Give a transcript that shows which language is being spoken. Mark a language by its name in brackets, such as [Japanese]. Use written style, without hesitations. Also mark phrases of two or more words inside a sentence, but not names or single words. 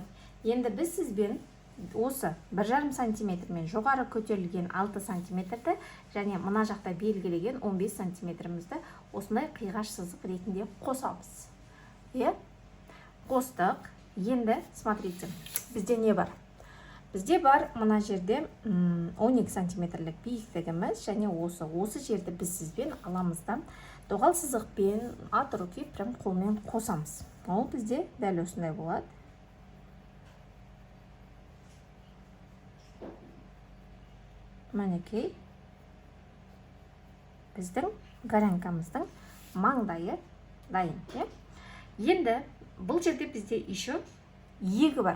[Kazakh] Енді біз сізбен осы 1,5 сантиметрмен жоғары көтерілген 6 сантиметрді және мына жақта белгілеген 15 сантиметрімізді осындай қиғаш сызық ретінде қосамыз. Қостық. Енді смотрите, бізде не бар? Бізде бар мына жерде 12 сантиметрлік биіктігіміз, және осы жерді біз сізбен аламызда доғал сызықпен [Russian] от руки прям [Kazakh] қолмен қосамыз. Ол бізде дәл осындай болады. Мінекей біздің горянкамыздың маңдайы дайын. Енді бұл жерде бізде еще иегі бар.